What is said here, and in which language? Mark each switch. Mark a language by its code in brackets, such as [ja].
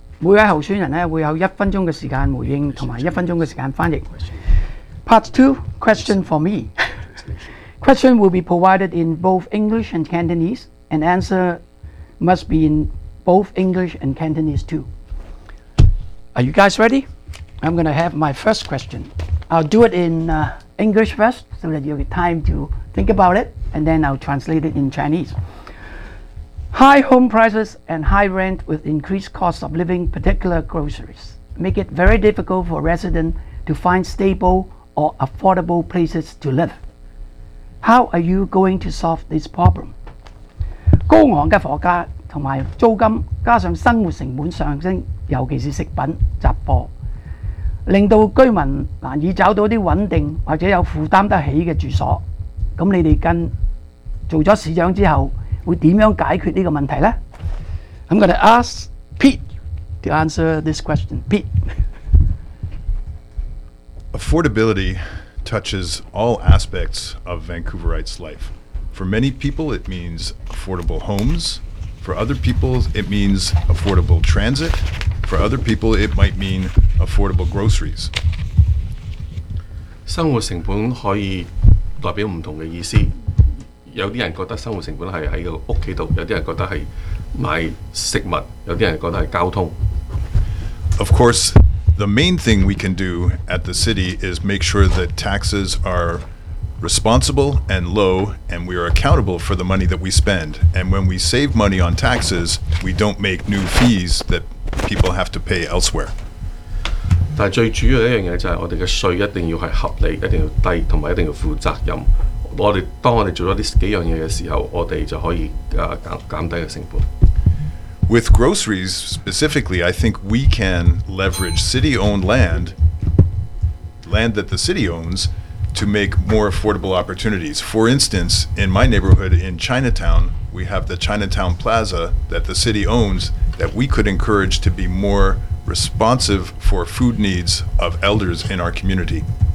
[yue] 每位候選人咧會有1分鐘嘅時間回應，同埋1分鐘嘅時間翻譯。 [en] Part two question for me. Question will be provided in both English and Cantonese. An answer must be in both English and Cantonese too. Are you guys ready? I'm going to have my first question. I'll do it in English first so that you have time to think about it, and then I'll translate it in Chinese. High home prices and high rent with increased cost of living, particular groceries, make it very difficult for residents to find stable or affordable places to live. How are you going to solve this problem? [yue] 高昂的房價和租金加上生活成本上升，尤其是食品雜貨，令到居民難以找到一些穩定或者有負擔得起的住所。那你們跟做了市長之後會怎樣解決這個問題呢？ [en] I'm going to ask Pete to answer this question. Pete. Affordability touches all aspects of Vancouverites' life. For many people, it means affordable homes. For other people, it means affordable transit. For other people, it might mean affordable groceries. [yue] 生活成本可以代表唔同嘅意思。有啲人覺得生活成本係喺個屋企度，有啲人覺得係買食物，有啲人覺得係交通。 [en] Of course, the main thing we can do at the city is make sure that taxes areresponsible and low, and we are accountable for the money that we spend. And when we save money on taxes, we don't make new fees that people have to pay elsewhere. [yue] 但最主要的一件事就是我们的税一定要是合理，一定要低，同埋一定要负责任。我哋當我哋做咗呢幾樣嘢嘅時候，我哋就可以減低嘅成本。 [en] With groceries specifically, I think we can leverage city-owned land, land that the city owns, to make more affordable opportunities. For instance, in my neighborhood in Chinatown, we have the Chinatown Plaza that the city owns that we could encourage to be more responsive for food needs of elders in our community.